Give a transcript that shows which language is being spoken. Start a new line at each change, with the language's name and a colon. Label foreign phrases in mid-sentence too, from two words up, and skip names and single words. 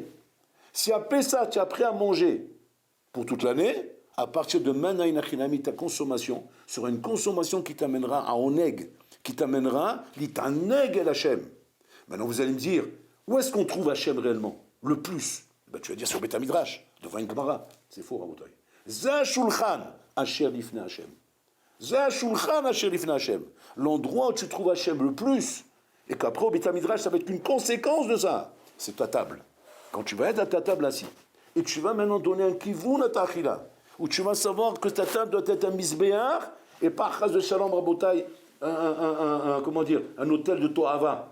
French: Si à Pessah, tu as appris à manger pour toute l'année, à partir de maintenant, ta consommation sera une consommation qui t'amènera à oneg, qui t'amènera
Hebrew: להתענג על השם.
French: Maintenant, vous allez me dire, où est-ce qu'on trouve Hachem réellement? Le plus, ben, tu vas dire sur Beth Midrash, devant une Gemara. C'est faux, Rabotai.
Hebrew: זה שולחן אשר לפני השם. זה שולחן אשר לפני השם.
French: L'endroit où tu trouves Hashem le plus, et qu'après au Beth Midrash, ça va être une conséquence de ça. C'est ta table. Quand tu vas être à ta table assis, et tu vas maintenant donner un kivun à ta achila, où tu vas savoir que ta table doit être un misbéar, et pas chas de shalom Rabotai, comment dire, un hôtel de Tohava.